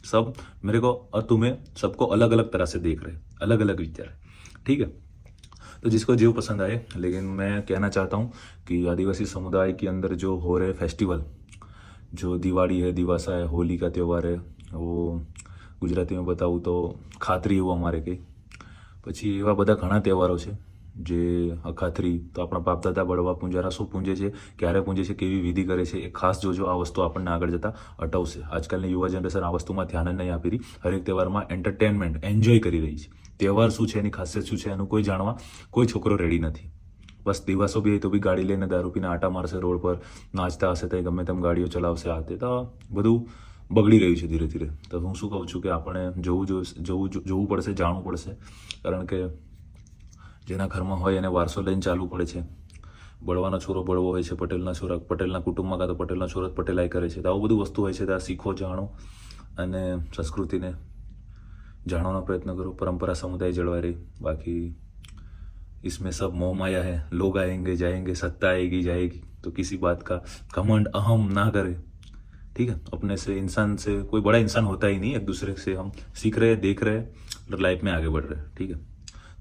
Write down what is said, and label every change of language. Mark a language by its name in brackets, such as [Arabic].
[Hindi] सब मेरे को और तुम्हें सबको अलग अलग तरह से देख रहे हैं, अलग अलग विचार है. ठीक है. तो जिसको जो पसंद आए. लेकिन मैं कहना चाहता हूँ कि आदिवासी समुदाय के अंदर जो हो रहे फेस्टिवल, जो दिवाળી है, दिवासा है, होली का त्यौहार है, वो गुजराती में बताऊँ तो [Gujarati] ખાતરી એવું અમારે કંઈ. પછી એવા બધા ઘણા તહેવારો છે જે અખાત્રી, તો આપણા બાપ દાદા બળવા પૂંજારા શું પૂંજે છે, ક્યારે પૂંજે છે, કેવી વિધિ કરે છે, એ ખાસ જોજો. આ વસ્તુ આપણને આગળ જતાં અટવશે. આજકાલની યુવા જનરેશન આ વસ્તુમાં ધ્યાન જ નહીં આપી રહી. હરેક તહેવારમાં એન્ટરટેનમેન્ટ, એન્જોય કરી રહી છે. તહેવાર શું છે, એની ખાસિયત શું છે, એનું કોઈ જાણવા કોઈ છોકરો રેડી નથી. બસ દિવાસો બી તો બી ગાડી લઈને દારૂ પીને આટા મારશે રોડ પર, નાચતા હશે તો ગમે તેમ ગાડીઓ ચલાવશે. આ તે તો બધું બગડી રહ્યું છે ધીરે ધીરે. તો હું શું કહું છું કે આપણે જોવું પડશે, જાણવું પડશે. કારણ કે જેના ઘરમાં હોય એને વારસો લઈને ચાલવું પડે છે. બળવાનો છોરો બળવો હોય છે, પટેલના છોરા પટેલના કુટુંબમાં, કાં તો પટેલના છોરો પટેલાઈ કરે છે. તો આવું બધું વસ્તુ હોય છે. ત્યાં શીખો, જાણો અને સંસ્કૃતિને જાણવાનો પ્રયત્ન કરો. પરંપરા સમુદાય જળવાઈ રહી. [Hindi] बाकी इसमें सब मोह माया है. लोग आएंगे जाएंगे, सत्ता आएगी जाएगी, तो किसी बात का घमंड अहम ना करे. ठीक है. अपने से, इंसान से कोई बड़ा इंसान होता ही नहीं. एक दूसरे से हम सीख रहे हैं, देख रहे हैं और लाइफ में आगे बढ़ रहे हैं. ठीक है.